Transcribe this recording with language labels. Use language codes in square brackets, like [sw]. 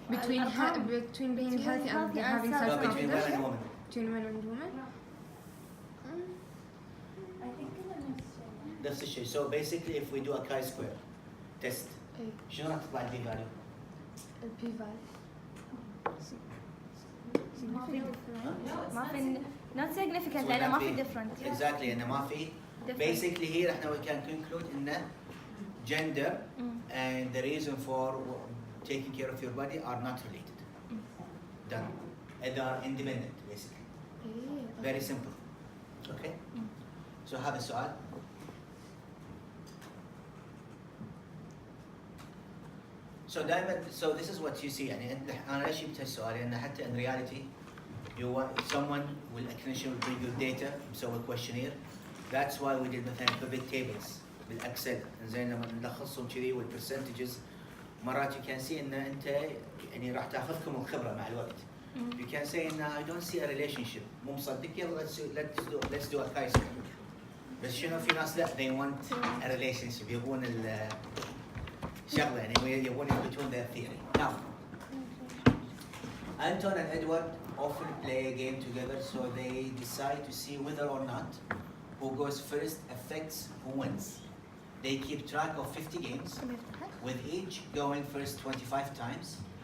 [en] between being healthy and having no, self-confidence. between man and woman. Between men and women. [ar] نفس الشيء. [en] So basically if we do a chi-square test [ar] شنو راح تطلع البي فاليو؟ البي فاليو ما في [en] not significant [ar] لأنه ما في different. Exactly إنه ما في. [en] Basically here احنا we can conclude إنه gender and the reason for taking care of your body are not related. Done. And they are independent basically. Very simple. Okay. So have a سؤال. So this is what you see [ar] يعني أنا ليش جبت هالسؤال لأن حتى [en] in reality you want someone will clinician will bring you data مسوي questionnaire. That's why we did [ar] مثلا pivot tables بالأكسل زين لما نلخصهم كذي والبرسنتجز مرات [en] you can see [ar] إن أنت يعني راح تاخذكم الخبرة مع الوقت. [en] You can say إن I don't see a relationship [ar] مو مصدق يلا [en] let's do a chi-square. [ar] بس شنو في ناس لا [en] they want a relationship [ar] يبون الشغلة يعني يبون يثبتون [en] their theory. Now Anton and Edward often play a game together so they decide to see whether or not who goes first affects who wins. They keep track of 50 games with each going first 25 times.